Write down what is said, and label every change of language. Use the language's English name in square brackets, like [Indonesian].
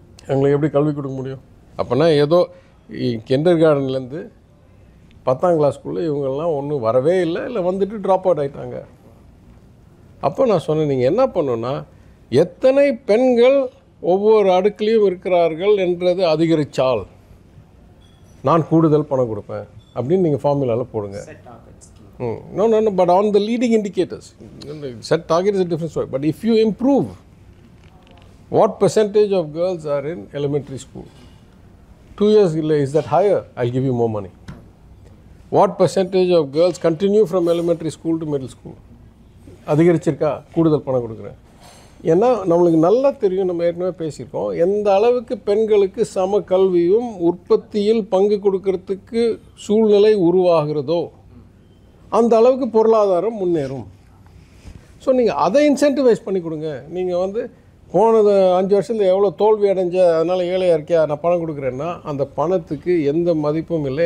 [Tamil] எங்களுக்கு எப்படி கல்வி கொடுக்க முடியும்? அப்போனா ஏதோ கிண்டர் கார்டன்லேருந்து 10ஆம் கிளாஸ்க்குள்ளே இவங்கெல்லாம் ஒன்றும் வரவே இல்லை, இல்லை வந்துட்டு ட்ராப் அவுட் ஆகிட்டாங்க. அப்போ நான் சொன்னேன், நீங்கள் என்ன பண்ணணுன்னா எத்தனை பெண்கள் ஒவ்வொரு அடுக்குலேயும் இருக்கிறார்கள் என்றது அதிகரித்தால் நான் கூடுதல் பணம் கொடுப்பேன் அப்படின்னு நீங்கள் ஃபார்முலாவில் போடுங்க. [English] No, but on the leading indicators. Set target is a different story. But if you improve what percentage of girls are in elementary school, 2 years is that higher? I'll give you more money. What percentage of girls continue from elementary school to middle school? [Tamil] அதிகரிச்சிருக்கா? கூடுதல் பணம் கொடுக்குறேன். ஏன்னா நம்மளுக்கு நல்லா தெரியும், நம்ம ஏற்கனவே பேசியிருக்கோம், எந்த அளவுக்கு பெண்களுக்கு சம கல்வியும் உற்பத்தியில் பங்கு கொடுக்கறதுக்கு சூழ்நிலை உருவாகிறதோ அந்த அளவுக்கு பொருளாதாரம் முன்னேறும். ஸோ நீங்கள் அதை இன்சென்டிவைஸ் பண்ணி கொடுங்க. நீங்கள் வந்து போனது 5 வருஷத்தில் எவ்வளோ தோல்வி அடைஞ்ச, அதனால் ஏழையாக இருக்கியா, நான் பணம் கொடுக்குறேன்னா அந்த பணத்துக்கு எந்த மதிப்பும் இல்லை.